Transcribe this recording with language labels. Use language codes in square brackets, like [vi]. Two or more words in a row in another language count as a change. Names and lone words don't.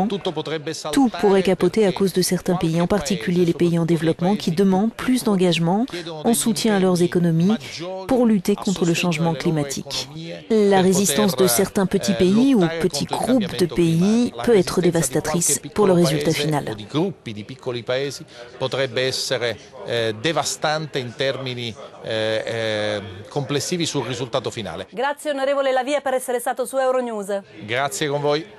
[fr] Tout pourrait capoter à cause de certains pays, en particulier les pays en développement, qui demandent plus d'engagement en soutien à leurs économies pour lutter contre le changement climatique. La résistance de certains petits pays ou petits groupes de pays peut être dévastatrice pour le résultat final. [it] Devastante in termini complessivi sul risultato finale. Grazie onorevole La Via per essere stato su Euronews. Grazie con voi.